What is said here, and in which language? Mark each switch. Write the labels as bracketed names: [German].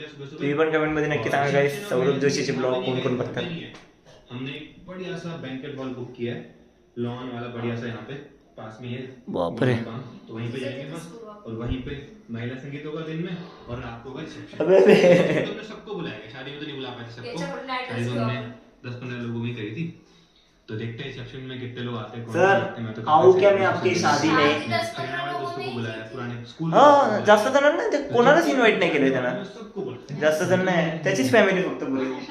[Marathi] तुम्ही पण कमेंट मध्ये नक्की सांगा गाईस, सौरभ जोशीचे ब्लॉग कोण कोण बघतात. [Hindi] हमने एक बढ़िया सा बैंकेट हॉल बुक किया है, लॉन वाला बढ़िया सा, यहाँ पे पास में है। बाप रे, तो वहीं पे जाएंगे बस, और वहीं पे महिला संगीत होगा दिन में, और रात को होगा रिसेप्शन। हमने सबको बुलाएगा, शादी में तो नहीं बुला पाते सबको, शादी तो हमने 10-15 लोगों की करी थी। तो देखते हैं रिसेप्शन में कितने लोग आते हैं, कौन आते हैं। मैं तो आऊँ क्या मैं आपकी शादी में? दोस्तों को बुलाया, पुराने स्कूल। [Marathi] हां, जास्त जण नाही, ते कोणालाच इन्व्हाइट नाही केलंय त्यांना. जास्त जण नाही, त्याचीच फॅमिली फक्त बोलली.